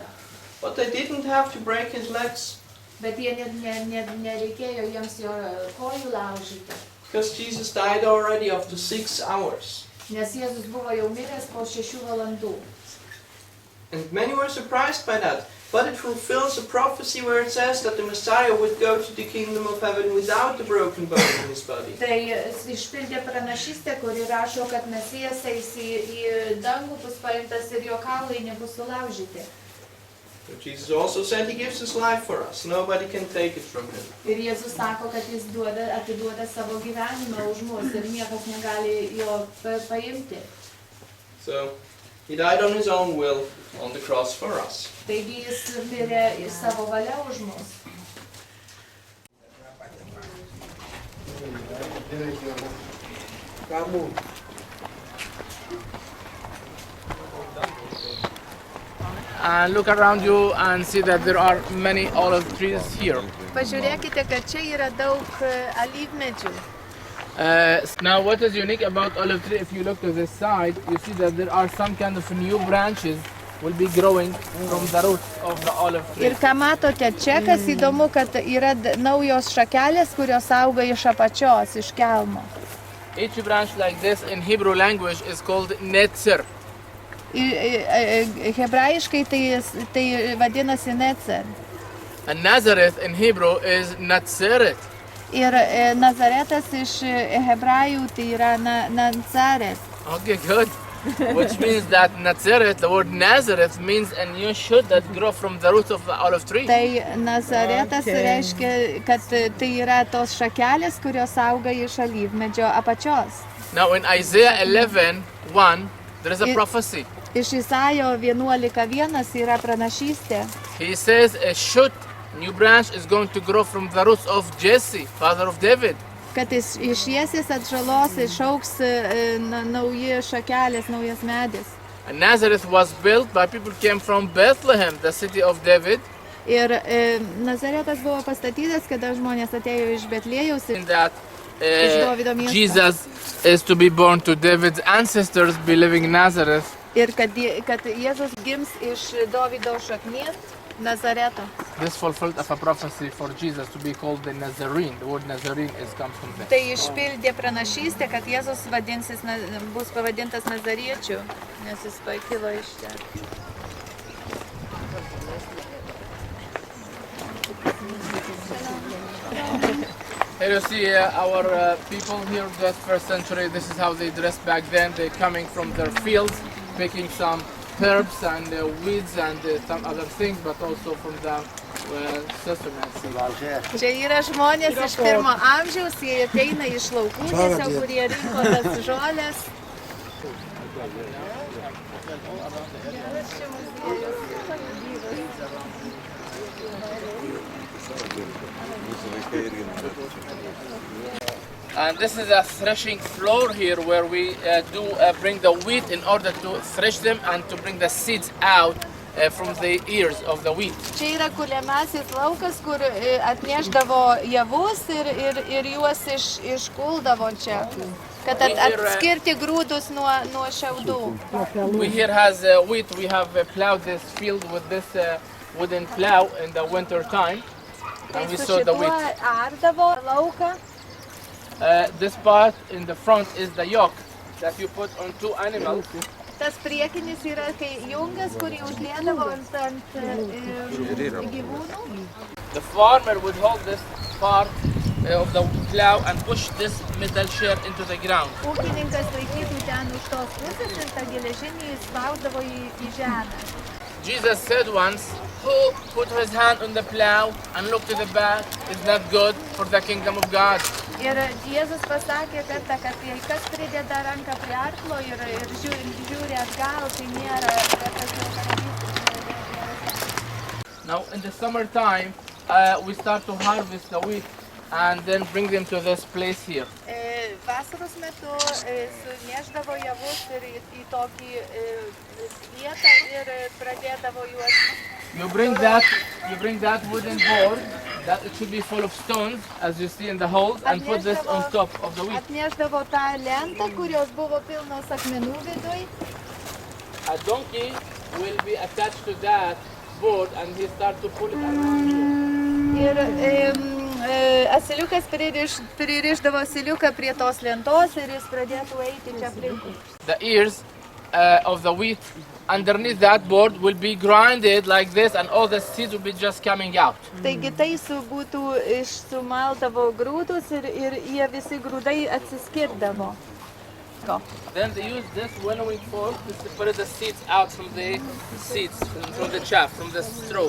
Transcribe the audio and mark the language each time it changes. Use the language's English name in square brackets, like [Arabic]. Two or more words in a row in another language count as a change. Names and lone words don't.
[English] But they didn't have to break his legs. [Lithuanian] Bet jie nereikėjo jiems jo kojų laužyti. [English] Because Jesus died already after 6 hours. [Lithuanian] Nes Jėzus buvo jau miręs po 6 valandų. [English] And many were surprised by that. But it fulfills a prophecy where it says that the Messiah would go to the kingdom of heaven without a broken bone in his body. [Lithuanian] Tai išpildė pranašystę, kuri rašo, kad Mesijas eis į dangų, bus paimtas ir jo kaulai nebus sulaužyti. [English] But Jesus also said he gives his life for us. Nobody can take it from him. [Lithuanian] Ir Jėzus sako, kad jis atiduoda savo gyvenimą už mus ir niekas negali jo paimti. [English] So he died on his own will on the cross for us. [Lithuanian] Taigi jis mirė savo valia už mus. [English] And look around you and see that there are many olive trees here. [Lithuanian] Pažiūrėkite, kad čia yra daug alyvmedžių. [English] Now what is unique about olive tree, if you look to this side, you see that there are some kind of new branches will be growing from the roots of the olive tree. [Lithuanian] Ir ką matote čia, kas įdomu, kad yra naujos šakelės, kurios auga iš apačios, iš kelmo. [English] Each branch like this in Hebrew language is called netzer. [Lithuanian] Hebrajiškai tai vadinasi netzer. [English] And Nazareth in Hebrew is Nazaret. [Lithuanian] Ir Nazaretas iš hebrajų tai yra Nazaret. [English] Okay, good. Which means that Nazareth, the word Nazareth means a new shoot that grow from the roots of the olive tree. [Lithuanian] Tai Nazaretas reiškia, kad tai yra tos šakelės, kurios auga iš alyvmedžio apačios. [English] Now in Isaiah 11:1, there is a prophecy. [Lithuanian] Iš Izaijo 11:1 yra pranašystė. [English] He says a shoot, new branch is going to grow from the roots of Jesse, father of David. [Lithuanian] Kad iš Jesės atžalos išaugs nauji šakelės, naujas medis. [English] And Nazareth was built by people who came from Bethlehem, the city of David. [Lithuanian] Ir Nazaretas buvo pastatytas, kada žmonės atėjo iš Betlėjaus. [English] In that Jesus is to be born to David's ancestors, be living in Nazareth. [Lithuanian] Ir kad Jėzus gims iš Dovydo šaknies, Nazareto. [English] This fulfilled of a prophecy for Jesus to be called the Nazarene. The word Nazarene comes from there. [Lithuanian] Tai išpildė pranašystę, kad Jėzus bus pavadintas Nazariečiu, nes jis pakilo iš čia. [English] Here you see our people here in the first century. This is how they dressed back then. They're coming from their fields, picking some herbs and weeds and some other things, but also from the [Lithuanian] Čia yra žmonės iš pirmo amžiaus, jie ateina iš laukų, tiesiog kurie rinko tas žolės. [English] And this is a threshing floor here where we bring the wheat in order to thresh them and to bring the seeds out from the ears of the wheat. [Lithuanian] Čia yra kuliamasis laukas, kur atnešdavo javus ir juos iškuldavo čia, kad atskirti grūdus nuo šiaudų. [English] We here has wheat. We have plowed this field with this wooden plow in the winter time, and we saw the wheat. [Lithuanian] Ardavo lauką. [English] This part in the front is the yoke that you put on two animals. [Lithuanian] Tas priekinis yra kai jungas, kurį uždėdavo ant gyvūnų. [English] The farmer would hold this part of the plow and push this metal share into the ground. [Lithuanian] Ūkininkas laikytų ten už tos pusės ir tą geležinį spausdavo į žemę. [English] Jesus said once, "Who put his hand on the plow and looked to the back is not good for the kingdom of God." [Lithuanian] Ir Jėzus pasakė kartą, kad kas prideda ranką prie arklo ir žiūri atgal, tai nėra. [English] Now in the summertime, we start to harvest the wheat and then bring them to this place here. [Lithuanian] Vasaros metu sunešdavo javus ir į tokį vietą ir pradėdavo juos. [English] You bring that wooden board that it should be full of stones, as you see in the holes, and put this on top of the wheat. [Lithuanian] Atnešdavo tą lentą, kurios buvo pilnos akmenų viduj. [English] A donkey will be attached to that board and he start to pull it around. [Lithuanian] Ir asiliukas pririšdavo asiliuką prie tos lentos ir jis pradėtų eiti čia aplinkui. [English] The ears of the wheat underneath that board will be grinded like this, and all the seeds will be just coming out. [Lithuanian] Taigi tai būtų išsumaldavo grūdus ir jie visi grūdai atsiskirdavo. [English] Then they use this winnowing fork to separate the seeds out from the seeds, from the chaff, from the straw.